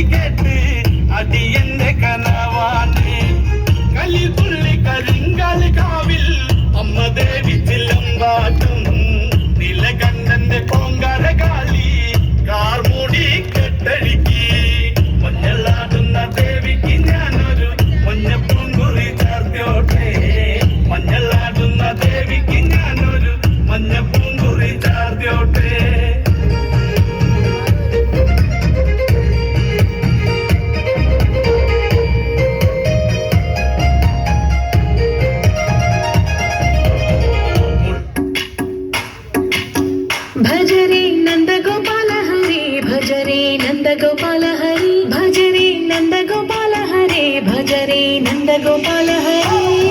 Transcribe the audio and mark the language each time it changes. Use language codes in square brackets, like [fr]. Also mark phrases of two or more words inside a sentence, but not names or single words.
[ml] കേട്ട് അടിയന്റെ കനവാണ് കലിതുള്ളി കരിങ്കാല് കാവിൽ അമ്മ ദേവി ചിലമ്പാട്ടും നിലകണ്ഠന്റെ കോങ്കാര കാളി കാർമൂടി കെട്ടഴിക്കി മഞ്ഞളാടുന്ന ദേവിക്ക് ഞാനൊരു മഞ്ഞപ്പൂങ്കുറി ചാർത്തിയോട്ടെ മഞ്ഞളാടുന്ന ദേവിക്ക് ഞാനൊരു മഞ്ഞപ്പൂങ്കുറി ചാർത്തിയോട്ടെ [hi] भजरे नंद गोपाल हरे भजरे नंद गोपाल हरे भजरे नंद गोपाल हरे भजरे नंद गोपाल हरे